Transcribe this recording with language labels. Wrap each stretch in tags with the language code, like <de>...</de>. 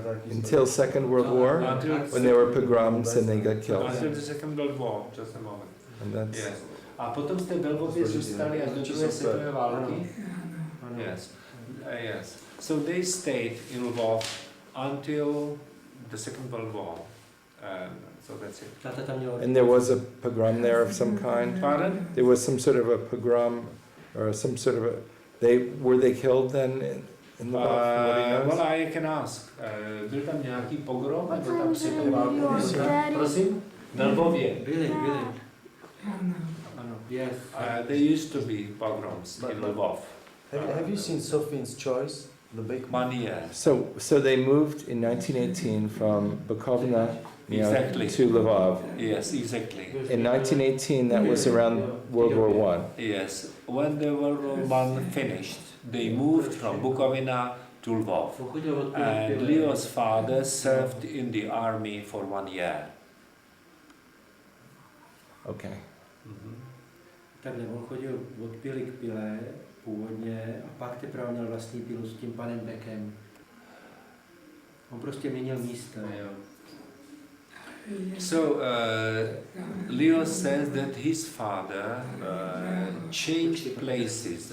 <en>Until Second World War, when there were pogroms and they got killed. Until the Second World War, just a moment. And that's yes.</en> <cs>A potom jste ve Lvově zůstali až do druhé světové války?</cs> <en>Yes. Yes. So they stayed in Lvov until the Second World War. So that's it. And there was a pogrom there of some kind? Pardon? There was some sort of a pogrom or some sort of a... Were they killed then in Lvov? Well, I can ask.</en> <cs>Byl tam nějaký pogrom? Nebo tam světová válka? Prosím? Na Lvově. Byli.</cs> <en>Yes. There used to be pogroms in Lvov. Have you seen Sophien's Choice? The big one, yeah. So they moved in 1918 from Bukovina exactly. to Lvov. Yes, exactly. In 1918, that was around World War I. Yes. When the World War I finished, they moved from Bukovina to Lvov. And Leo's father served in the army for 1 year. Okay.</en> <cs>Takhle, on chodil od pily k pile původně a pak teprve měl vlastní pilu s tím panem Beckem. On prostě měnil místa.</cs> <en>So Leo says that his father changed places.</en>